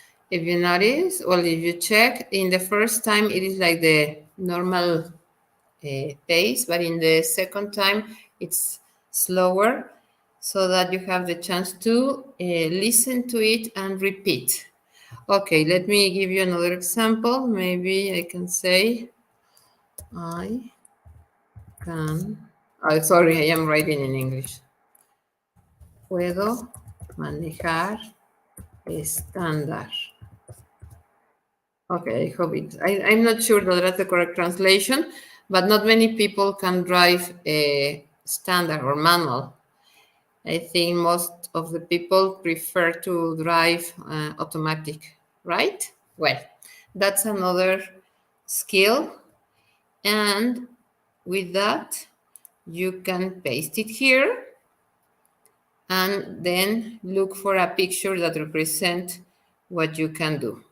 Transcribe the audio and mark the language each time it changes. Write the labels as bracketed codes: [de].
[en] If you notice, or if you check, in the first time it is like the normal pace, but in the second time it's slower so that you have the chance to listen to it and repeat. Okay, let me give you another example. Maybe I can say, I can, oh, sorry, I am writing in English. [es] Puedo manejar estándar. [en] Okay, I hope it. I'm not sure that that's the correct translation, but not many people can drive a standard or manual. I think most of the people prefer to drive automatic, right? Well, that's another skill. And with that, you can paste it here and then look for a picture that represents what you can do.